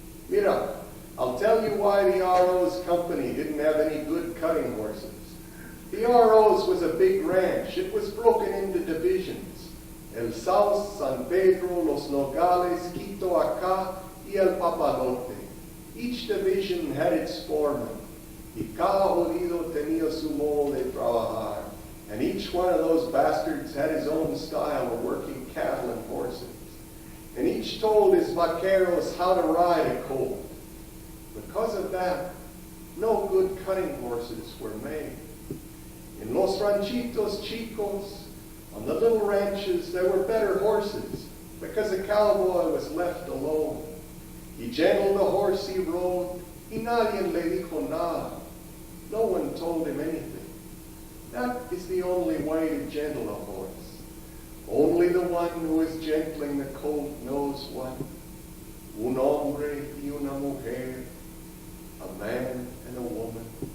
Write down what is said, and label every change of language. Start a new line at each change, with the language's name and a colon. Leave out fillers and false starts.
Spanish: Mira,
English: I'll tell you why the RO's company didn't have any good cutting horses. The RO's was a big ranch. It was broken into divisions.
Spanish: El South, San Pedro, Los Nogales, Quito Acá, y El Papalote.
English: Each division had its foreman.
Spanish: Y cada jodido tenía su modo de trabajar.
English: And each one of those bastards had his own style of working cattle and horses. And each told his vaqueros how to ride a colt. Because of that, no good cutting horses were made. In Los Ranchitos Chicos, on the little ranches, there were better horses, because the cowboy was left alone. He gentled the horse he rode,
Spanish: y nadie le dijo nada.
English: No one told him anything. That is the only way to gentle a horse. Only the one who is gentling the colt knows what.
Spanish: Un hombre y una mujer,
English: a man and a woman.